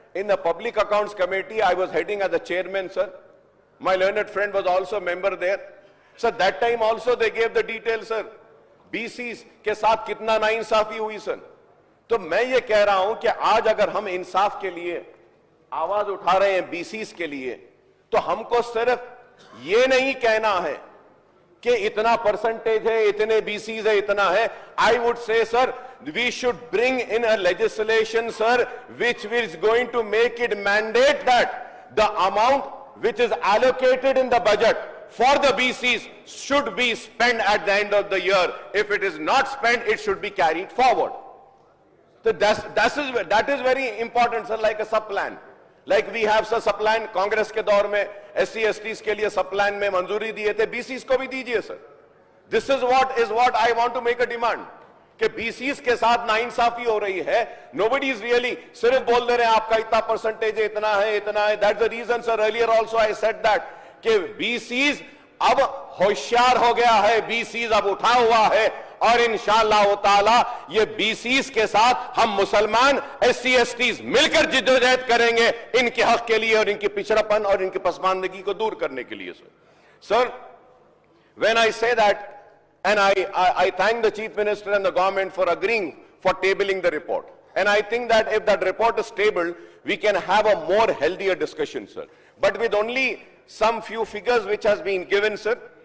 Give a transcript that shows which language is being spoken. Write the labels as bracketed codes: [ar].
[en] in the Public Accounts Committee, I was heading as the chairman, sir. My learned friend was also a member there. Sir, that time also they gave the details, sir. [hi] BCs के साथ कितना नाइंसाफी हुई sir. तो मैं ये कह रहा हूं कि आज अगर हम इंसाफ के लिए आवाज उठा रहे हैं बीसीस के लिए, तो हमको सिर्फ ये नहीं कहना है कि इतना परसेंटेज है, इतने बीसीज है, इतना है. [en] I would say sir, we should bring in a legislation, sir, which is going to make it mandate that the amount which is allocated in the budget for the BCs should be spent at the end of the year. If it is not spent, it should be carried forward. So that is very important, sir, like a sub-plan. Like we have sir sub-plan, [hi] Congress के दौर में SC STs के लिए sub-plan में मंजूरी दिए थे, BCs को भी दीजिए sir. [en] This is what I want to make a demand. [hi] कि BCs के साथ नाइंसाफी हो रही है. [en] Nobody is really [hi] सिर्फ बोल दे रहे हैं आपका इतना परसेंटेज है, इतना है, इतना है. [en] That's the reason, sir. Earlier also I said that [hi] कि BCs अब होशियार हो गया है, BCs अब उठा हुआ है, और इंशाअल्लाह ताला ये BCs के साथ हम मुसलमान SC STs मिलकर जिद्दोजहद करेंगे इनके हक के लिए और इनके पिछड़ापन और इनकी पसमानदगी को दूर करने के लिए. [en] Sir, when I say that, and I thank the Chief Minister and the government for agreeing for tabling the report. And I think that if that report is tabled, we can have a more healthier discussion, sir. But with only some few figures which has been given, sir.